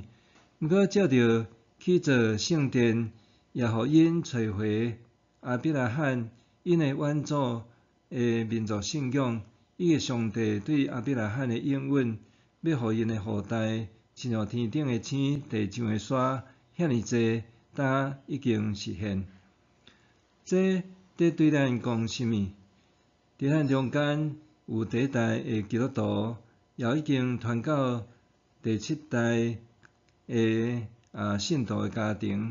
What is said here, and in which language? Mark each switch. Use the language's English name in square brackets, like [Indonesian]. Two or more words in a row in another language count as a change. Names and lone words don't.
[Min Nan Chinese] 毋过照着去造圣殿，也互因找回亚伯拉罕因的远祖的民族信仰，以及上帝对亚伯拉罕的应允，要互因的后代亲像天顶的星、地上的沙，遐尼济，但已经实现。这对咱讲甚物？伫咱中间有第1代的基督徒，也已经传到第7代的信徒的家庭。